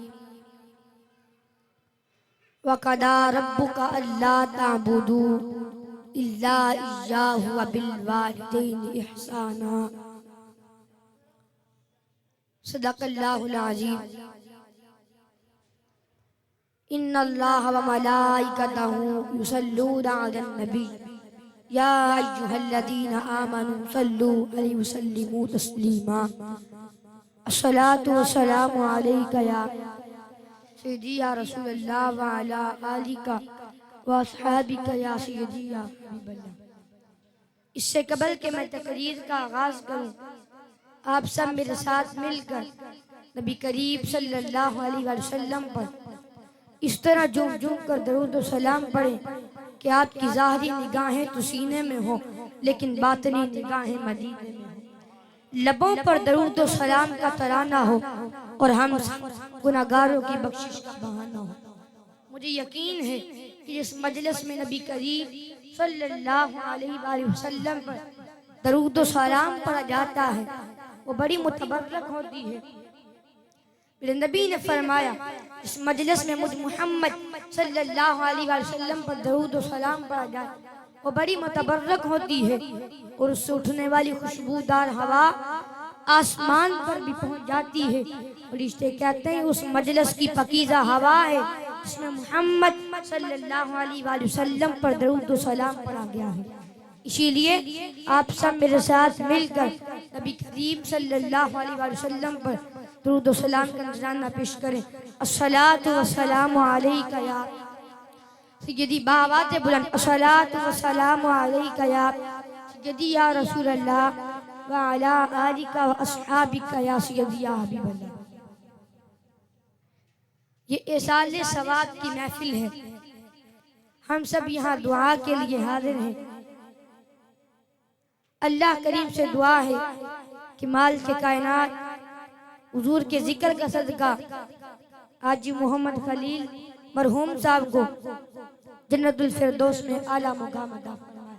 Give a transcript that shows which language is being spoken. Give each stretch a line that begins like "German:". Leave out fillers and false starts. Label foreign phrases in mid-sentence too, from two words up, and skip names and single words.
Arabic: وقضى ربك ألا تعبدوا إلا إياه وبالوالدين إحسانا. صدق الله العظيم. إن الله وملائكته يصلون على النبي يا أيها الذين آمنوا صلوا عليه وسلموا تسليما. الصلاة والسلام عليك يا سيدي يا رسول الله وعلى آلك وأصحابك يا سيدي يا حبيب الله.
Hindi: इससे कबल के मैं तकरीर का आगाज करूं, आप सब मेरे साथ मिलकर नबी करीम
Arabic: صلى الله عليه وسلم
Hindi: पर इस तरह झूम झूम कर दरूद और सलाम पढ़ें कि आपकी ज़ाहिरी निगाहें तो सीने में हो लेकिन बातनी निगाहें मदीने में हो। लबों पर दरूद और सलाम का तराना हो और हम गुनाहगारों की बख्शिश का बहाना हो। मुझे यकीन है कि इस मजलिस में नबी करीम
Arabic: صلى الله عليه وسلم
Hindi: पर दरूद और सलाम पढ़ा जाता है, वो बड़ी मुतबर्रक होती है। मेरे नबी ने फरमाया, इस मजलिस में मुझ मोहम्मद
Arabic: صلى الله عليه وسلم
Hindi: पर दरूद और सलाम पढ़ा जाए, वो बड़ी मुतबर्रक होती है और उससे उठने वाली खुशबूदार हवा आसमान पर भी पहुंच जाती है। फरिश्ते कहते हैं उस मजलिस की पकीज़ा हवा है जिसमें मोहम्मद
Arabic: صلى الله عليه وسلم
Hindi: पर दरूद और सलाम पढ़ा गया है। इसीलिए आप सब मेरे साथ मिलकर नबी करीम
Arabic: صلى الله عليه وسلم
Hindi: पर दरूद और सलाम का नजराना पेश करें।
Arabic: الصلاة والسلام عليك يا سيدي,
Hindi: बावाज़े बुलंद
Arabic: الصلاة والسلام عليك يا سيدي يا رسول الله وعلى آلك وأصحابك يا سيدي يا حبيب الله.
Hindi: ये एसाले सवाब की महफिल है। हम सब यहाँ दुआ के लिए हाजिर हैं। अल्लाह करीम से दुआ है कि माल के कायनात हुजूर के जिक्र का सदका हाजी मोहम्मद खलील मरहूम साहब को
Arabic: جنة الفردوس
Hindi: में आला मुकाम अता फरमाए।